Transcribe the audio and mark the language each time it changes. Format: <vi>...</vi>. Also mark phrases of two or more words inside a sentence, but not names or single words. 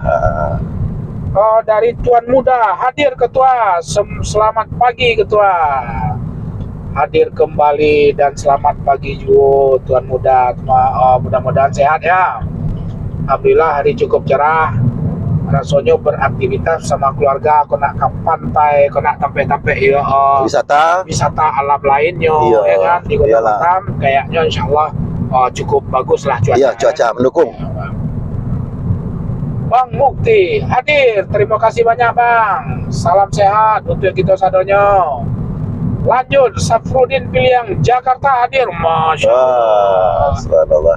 <id>Dari Tuan Muda hadir Ketua. Selamat pagi Ketua. Hadir kembali dan selamat pagi juga Tuan Muda. Mudah-mudahan sehat ya. Alhamdulillah hari cukup cerah. Rasanya beraktivitas sama keluarga,</id> <min>kau nak ke pantai, kau nak tampek-tampek</min> <id>ya, wisata alam lainnya, ya kan di Kota Batam. Kayaknya insyaallah cukup bagus lah cuaca. Iya, cuaca mendukung. Bang Mukti hadir, terima kasih banyak Bang. Salam sehat untuk kita sadonya. Lanjut, Safrudin Piliang Jakarta hadir,</id> <ar>masya Allah.</ar>